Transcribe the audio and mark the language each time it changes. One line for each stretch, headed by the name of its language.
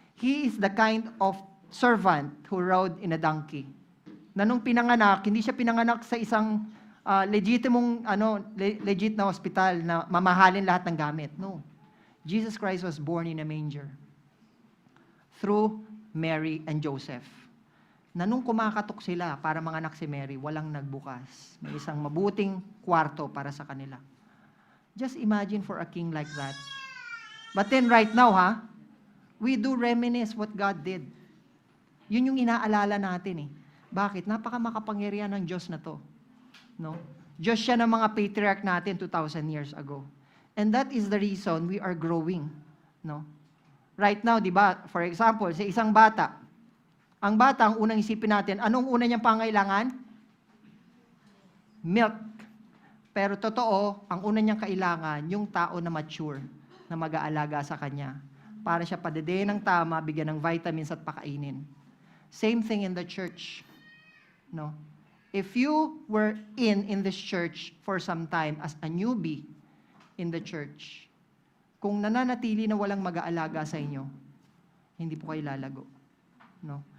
English: He is the kind of servant who rode in a donkey.
Filipino: Na nung pinanganak, hindi siya pinanganak sa isang legit na hospital na mamahalin lahat ng gamit. No.
English: Jesus Christ was born in a manger through Mary and Joseph.
Filipino: Na nung kumakatok sila para manganak si Mary, walang nagbukas. May isang mabuting kwarto para sa kanila.
English: Just imagine for a king like that. But then right now, we do reminisce what God did.
Filipino: Yun yung inaalala natin Bakit? Napaka-makapangyarihan ng Diyos na to. No? Diyos siya ng mga patriarch natin 2,000 years ago.
English: And that is the reason we are growing.
Filipino: No? Right now, di ba, for example, sa isang bata, ang bata, ang unang isipin natin, anong una niyang pangailangan? Milk. Pero totoo, ang una niyang kailangan, yung tao na mature, na mag-aalaga sa kanya. Para siya padadein ng tama, bigyan ng vitamins at pakainin.
English: Same thing in the church. No? If you were in this church for some time as a newbie in the church,
Filipino: kung nananatili na walang mag-aalaga sa inyo, hindi po kayo lalago.
English: No?